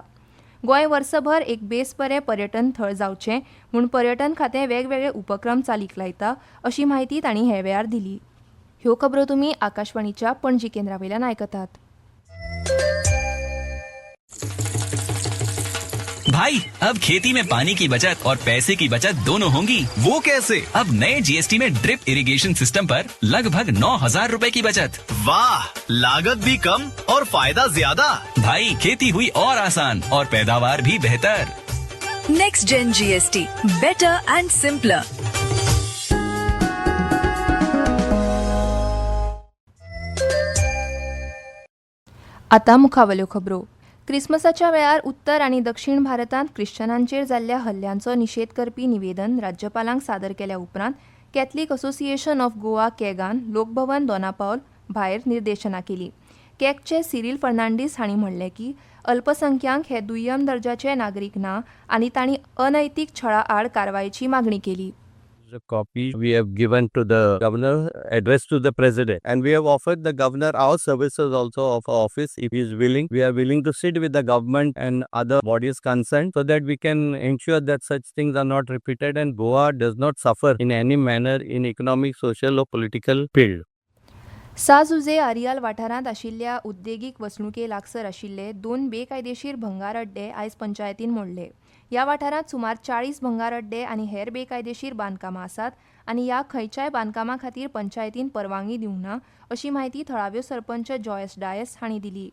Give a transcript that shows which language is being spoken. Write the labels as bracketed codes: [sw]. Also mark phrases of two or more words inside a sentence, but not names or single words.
[kok] गोंय वर्सभर एक बेस बरें पर्यटन थळ जावचें म्हूण पर्यटन खातें वेगवेगळे उपक्रम चालीक लायता अशी माहिती तांणी हे वेळार दिली. ह्यो खबरो तुमी आकाशवाणीच्या पणजी केंद्रावयल्यान आयकतात. [hi] भाई अब खेती में पानी की बचत और पैसे की बचत दोनों होंगी। वो कैसे? अब नए जीएसटी में [en] drip irrigation system [hi] पर लगभग 9,000 रूपए की बचत। वाह, लागत भी कम और फायदा ज्यादा। भाई खेती हुई और आसान और पैदावार भी बेहतर। [en] Next Gen GST, better and simpler. [kok] आता मुखावल्यो खबरो. क्रिसमसाच्या वेळार उत्तर आनी दक्षिण भारतांत ख्रिश्चनांचेर जाल्ल्या हल्ल्यांचो निशेध करपी निवेदन राज्यपालांक सादर केल्या उपरांत कॅथलीक असोसिएशन ऑफ गोवा कॅगान लोकभवन दोनापावल भायर निर्देशना केली. कॅगचे सिरील फर्नांडीस हांणी म्हणलें की अल्पसंख्यांक हे दुय्यम दर्जाचे नागरीक ना आनी तांणी अनैतीक छळा आड कारवायेची मागणी केली. [en] The copy we have given to the governor, addressed to the president, and we have offered the governor our services also of our office if he is willing. We are willing to sit with the government and other bodies concerned so that we can ensure that such things are not repeated and Goa does not suffer in any manner in economic, social or political field. [kok] साजुजे आरियाल वाठारांत आशिल्ल्या उद्देगीक वसणुके लागसर आशिल्ले 2 बेकायदेशीर भंगार अड्डे आयज पंचायतीन मोडले. ह्या वाठारांत सुमार 40 भंगार अड्डे आनी हेर बेकायदेशीर बांदकामां आसात आनी ह्या खंयच्याय बांदकामा खातीर पंचायतीन परवानगी दिवंक ना अशी माहिती थळाव्यो सरपंच जॉयस डायस हांणी दिली.